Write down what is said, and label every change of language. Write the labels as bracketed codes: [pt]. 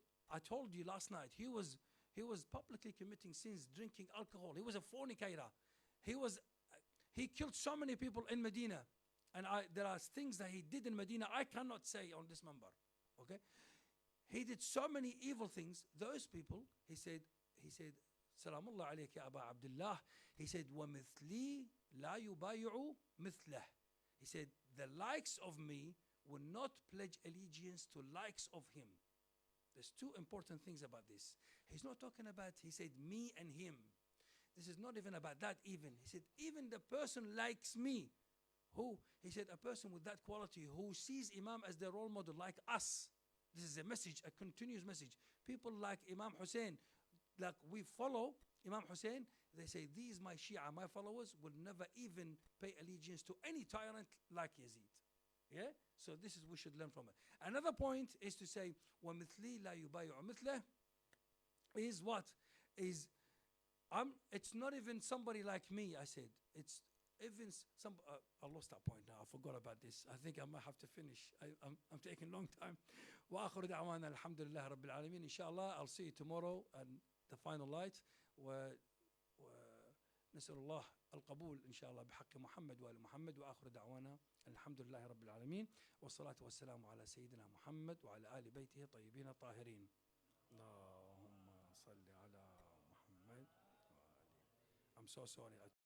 [en] I told you last night, he was publicly committing sins, drinking alcohol. He was a fornicator. He killed so many people in Medina. And there are things that he did in Medina I cannot say on this member. Okay? He did so many evil things. Those people, he said, Salamullah alayka ya Aba Abdullah. He said, [ar] وَمِثْلِي لَا يُبَايِعُ مِثْلَهِ. [en] He said, the likes of me will not pledge allegiance to likes of him. There's two important things about this. He's not talking about, he said, me and him. This is not even about that even. He said, even the person likes me. Who? He said, a person with that quality who sees Imam as their role model, like us. This is a message, a continuous message. People like Imam Hussein, like we follow Imam Hussein, they say, these my Shia, my followers, will never even pay allegiance to any tyrant like Yazid. Yeah? So this is, we should learn from it. Another point is to say, [ar] وَمِثْلِي لَا يُبَايِعُ مِثْلَهِ [en] is what? It's not even somebody like me, I said. It's even some, I lost that point now. I forgot about this. I think I might have to finish. I'm taking a long time. [ar] وآخر دعوانا الحمد لله رب العالمين. [en] Inshallah, I'll see you tomorrow and the final light. [ar] نسأل الله القبول إن شاء الله بحق محمد وآل محمد. وآخر دعوانا الحمد لله رب العالمين، والصلاة والسلام على سيدنا محمد وعلى آل بيته الطيبين الطاهرين. اللهم صل على محمد. [en] I'm so sorry.